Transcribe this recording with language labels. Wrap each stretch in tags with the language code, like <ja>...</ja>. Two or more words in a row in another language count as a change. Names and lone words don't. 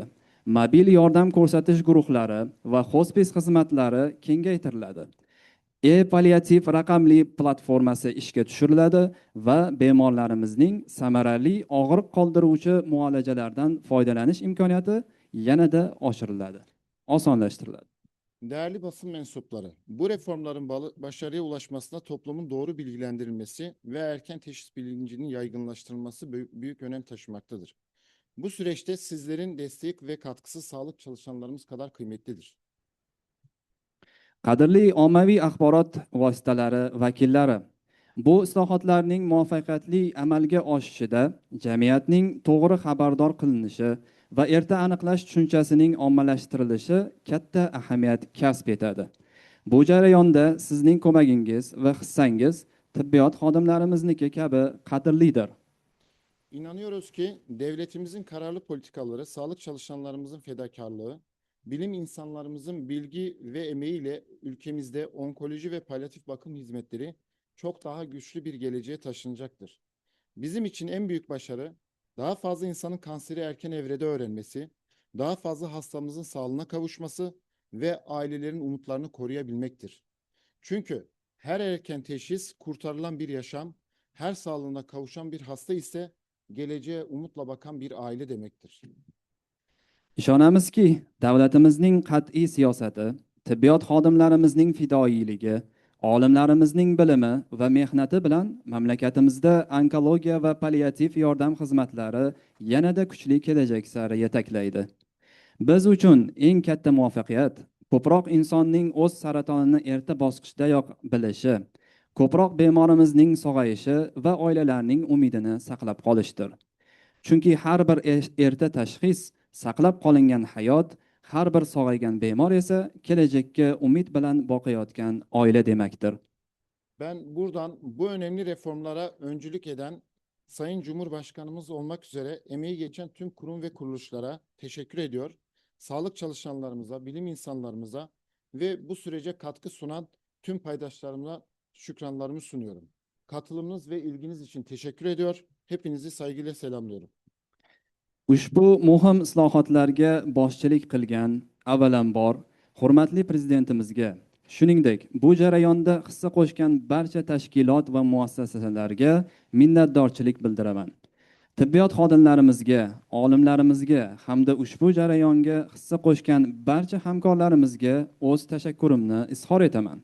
<uz>Mobil yordam ko'rsatish guruhlari va hospice xizmatlari kengaytiriladi. E-palliativ raqamli platformasi ishga tushiriladi va bemorlarimizning samarali og'riq qoldiruvchi muolajalardan foydalanish imkoniyati yanada oshiriladi, osonlashtiriladi.</uz> <tr>Değerli basın mensupları, bu reformların başarıya ulaşmasında toplumun doğru bilgilendirilmesi ve erken teşhis bilincinin yaygınlaştırılması büyük önem taşımaktadır. Bu süreçte sizlerin destek ve katkısı sağlık çalışanlarımız kadar kıymetlidir.</tr> <uz>Qadrli ommaviy axborot vositalari vakillari, bu islohotlarning muvaffaqiyatli amalga oshishida jamiyatning to'g'ri xabardor qilinishi va erta aniqlash tushunchasining ommalashtirilishi katta ahamiyat kasb etadi. Bu jarayonda sizning ko'magingiz va hissangiz tibbiyot xodimlarimizniki kabi qadrlidir.</uz> <tr>İnanıyoruz ki devletimizin kararlı politikaları, sağlık çalışanlarımızın fedakarlığı, bilim insanlarımızın bilgi ve emeğiyle ülkemizde onkoloji ve palyatif bakım hizmetleri çok daha güçlü bir geleceğe taşınacaktır. Bizim için en büyük başarı, daha fazla insanın kanseri erken evrede öğrenmesi, daha fazla hastamızın sağlığına kavuşması ve ailelerin umutlarını koruyabilmektir. Çünkü her erken teşhis kurtarılan bir yaşam, her sağlığına kavuşan bir hasta ise geleceğe umutla bakan bir aile demektir.</tr> <uz>Ishonamizki, davlatimizning qat'iy siyosati, tibbiyot xodimlarimizning fidoyiligi, olimlarimizning bilimi va mehnati bilan mamlakatimizda onkologiya va palliativ yordam xizmatlari yanada kuchli kelajak sari yetaklaydi. Biz uchun eng katta muvaffaqiyat ko'proq insonning o'z saratonini erta bosqichdayoq bilishi, ko'proq bemorimizning sog'ayishi va oilalarning umidini saqlab qolishdir. Chunki har bir erta tashxis saqlab qolingan hayot, har bir sog'aygan bemor esa kelajakka umid bilan boqayotgan oila demakdir.</uz> <tr>Ben buradan bu önemli reformlara öncülük eden Sayın Cumhurbaşkanımız olmak üzere emeği geçen tüm kurum ve kuruluşlara teşekkür ediyor. Sağlık çalışanlarımıza, bilim insanlarımıza ve bu sürece katkı sunan tüm paydaşlarıma şükranlarımı sunuyorum. Katılımınız ve ilginiz için teşekkür ediyor. Hepinizi saygıyla selamlıyorum.</tr> <uz>Ushbu muhim islohotlarga boshchilik qilgan avvalambor hurmatli prezidentimizga, shuningdek bu jarayonda hissa qo'shgan barcha tashkilot va muassasalarga minnatdorchilik bildiraman. Tibbiyot xodimlarimizga, olimlarimizga hamda ushbu jarayonga hissa qo'shgan barcha hamkorlarimizga o'z tashakkurimni izhor etaman.</uz>